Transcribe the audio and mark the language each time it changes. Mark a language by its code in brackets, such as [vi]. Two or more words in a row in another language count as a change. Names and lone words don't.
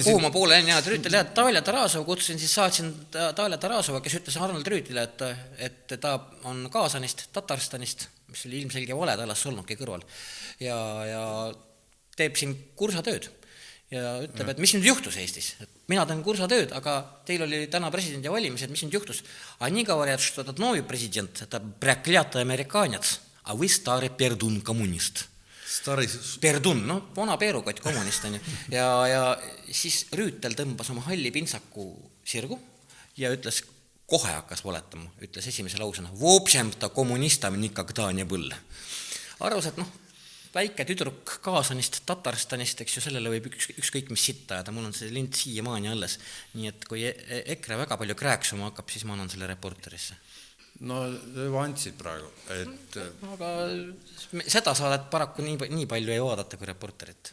[et] Kuhu ma poole jäin, Rüütel, Dalja Tarasov kutsusin, siis saatsin Dalja Tarasova, kes ütles Arnold Rüütile, et ta on Kaasanist, Tatarstanist, mis oli ilmselge vale, ta alas solnudki kõrval ja teeb siin kursatööd ja ütleb, et mis nüüd juhtus Eestis, et mina teen kursatööd, aga teil oli täna presidendi valimised, mis nüüd juhtus? [ru] Они говорят, что этот новый президент, это проклятый американец, а вы старый пердун коммунист. [et] Perdun, vana peerukott kommunist on ju. Ja siis Rüütel tõmbas oma halli pintsaku sirgu ja ütles, kohe hakkas valetama, ütles esimese lausena, [ru] в общем-то kommunistam никогда не был. [et] Arvas, et väike tüdruk Kaasanist, Tatarstanist, eks ju, sellele võib ükskõik mis sitta ja mul on see lint siiamaani alles. Nii et kui EKRE väga palju krääksuma hakkab, siis ma annan selle reporterisse. No andsid praegu, et... Aga seda saadet paraku nii palju ei vaadata kui reporterit.